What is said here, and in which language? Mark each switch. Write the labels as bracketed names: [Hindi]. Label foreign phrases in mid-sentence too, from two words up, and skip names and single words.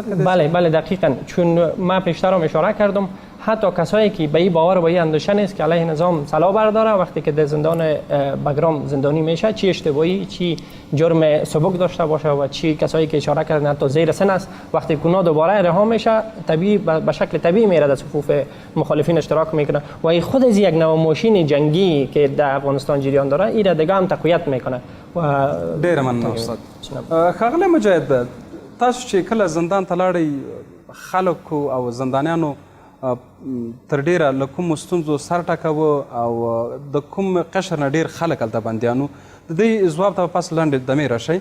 [Persian] بله دقیقاً، چون من پیشتر هم اشاره کردم حتی کسایی که به این باور و به این اندیشه نیست که علیه نظام سلاح برداره، وقتی که در زندان بګرام زندانی میشه، چی اشتباهی چی جرم سبک داشته باشه و چی کسایی که اشاره کردن حتی زیر سن است، وقتی که اونا دوباره رها میشه طبیعی به شکل طبیعی میره در صفوف مخالفین اشتراک میکنه و این خود از یک نوع ماشین جنگی که در افغانستان جریان داره این را دیگه هم تقویت میکنه. و [Pashto] ډیر مننه استاد. ښاغلی مجاهد، تاسو چې کله زندان ته لاړئ خلکو او زندانیانو تر ډیره له کومو ستونزو سر ټکاوه او د کوم قشر نه ډیر خلک هلته بندیانو، د دې ځواب ته پس لنډې دمې راشئ.